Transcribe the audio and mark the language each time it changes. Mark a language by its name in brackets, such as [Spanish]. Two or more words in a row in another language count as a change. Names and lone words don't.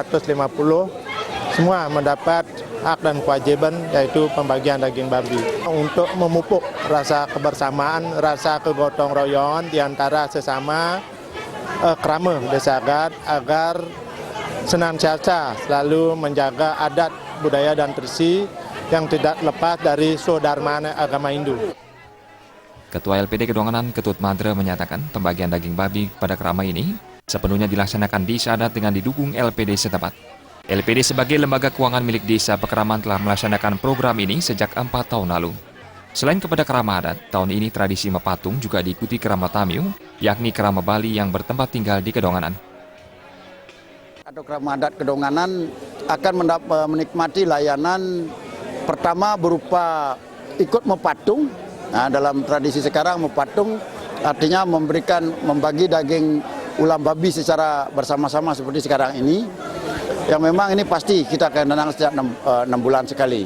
[Indonesian] semua mendapat hak dan kewajiban yaitu pembagian daging babi untuk memupuk rasa kebersamaan, rasa kegotong royongan di antara sesama krama Desa Adat agar senantiasa selalu menjaga adat, budaya dan tradisi yang tidak lepas dari Swadharma agama Hindu. Ketua LPD Kedonganan Ketut Madra menyatakan pembagian daging babi pada krama ini sepenuhnya dilaksanakan di Desa Adat dengan didukung LPD setempat. LPD sebagai lembaga keuangan milik Desa Pekraman telah melaksanakan program ini sejak 4 tahun lalu. Selain kepada krama adat, tahun ini tradisi mepatung juga diikuti krama Tamiu, yakni krama Bali yang bertempat tinggal di Kedonganan. Atau krama adat Kedonganan akan menikmati layanan pertama berupa ikut mepatung. Nah, dalam tradisi sekarang mepatung artinya membagi daging ulam babi secara bersama-sama seperti sekarang ini. Yang memang ini pasti kita akan menang setiap 6 bulan sekali.